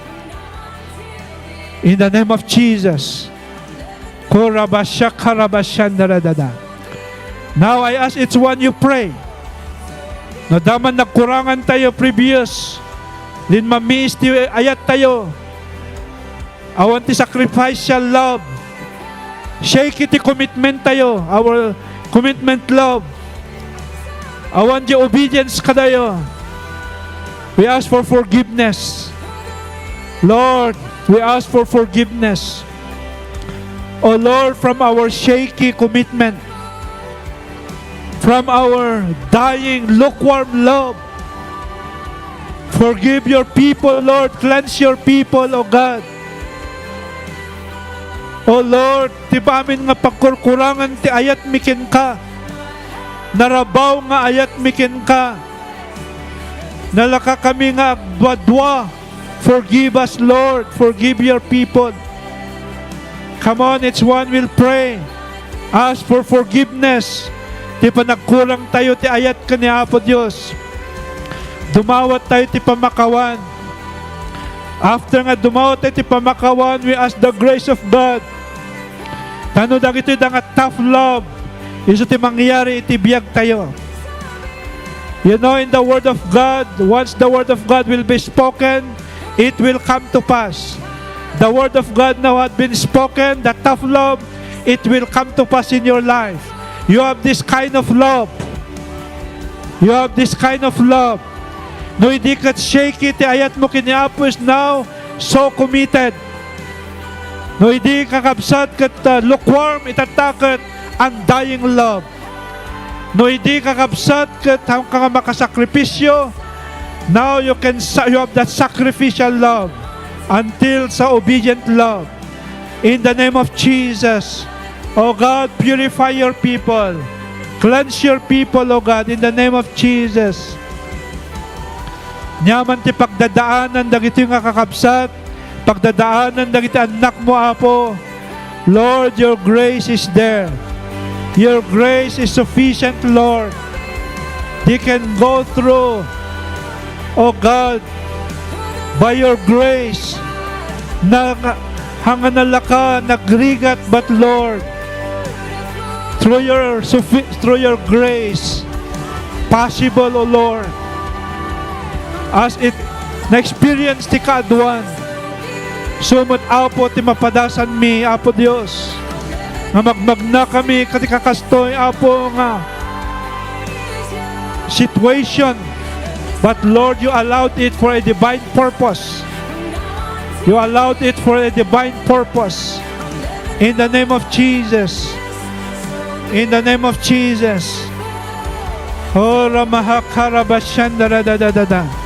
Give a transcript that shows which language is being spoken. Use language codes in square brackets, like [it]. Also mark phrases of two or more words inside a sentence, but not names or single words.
[en] In the name of Jesus. Now I ask each one you pray. [ilo] No daman nagkurangan tayo previous. Lin mamiss ti ayat tayo. Awan ti [en] sacrificial love. [ilo] Shake ti commitment tayo. [en] Our commitment love. [ilo] Awan ti obedience kadayo. [en] We ask for forgiveness. Lord, we ask for forgiveness. O Lord, from our shaky commitment, from our dying, lukewarm love, forgive your people, Lord. Cleanse your people, O God. O Lord, [ilo] ti pamin nga pagkurkurangan ti ayat mikin ka. Narabaw nga ayat mikin ka. Nalaka kami nga badwa. [en] Forgive us, Lord. Forgive your people. Come on, each one will pray. Ask for forgiveness. [ilo] Ti pa nagkurang tayo ti ayat ka ni Apo Diyos. Dumawat tayo ti pamakawan. After nga dumawat tayo ti pamakawan, [en] we ask the grace of God. [ilo] Tano dagito nga [en] tough love. [ilo] Iso ti mangyari iti biyag tayo. [en] You know, in the Word of God, once the Word of God will be spoken, it will come to pass. The Word of God now had been spoken, the tough love, it will come to pass in your life. You have this kind of love. You have this kind of love. [ilo] No, hindi kat shaky, ti ayat mo kiniapo [en] is now so committed. [ilo] No, hindi kakabsat kat lukewarm, itatakot [en] undying love. [ilo] No, hindi kakabsat kat hanggang makasakripisyo. [en] Now you have that sacrificial love until sa obedient love. In the name of Jesus, O God, purify your people. Cleanse your people, O God, in the name of Jesus. [ilo] Nyaman ti pagdadaanan dagiti nga kakabsat, pagdadaanan dagiti anak mo, Apo. [en] Lord, your grace is there. Your grace is sufficient, Lord. They can go through, O God, by your grace, [ilo] na hanganalaka, nagrigat, [en] but Lord, through your grace, possible, O Lord, as it na-experience [ilo] ti kaadwan, sumot Apo ti mapadasan mi, Apo Dios, nga magmagna kami katikakastoy, Apo, nga [en] situation But Lord, you allowed it for a divine purpose. You allowed it for a divine purpose. In the name of Jesus. In the name of Jesus. Oh, Ramahakarabashandaradadadada.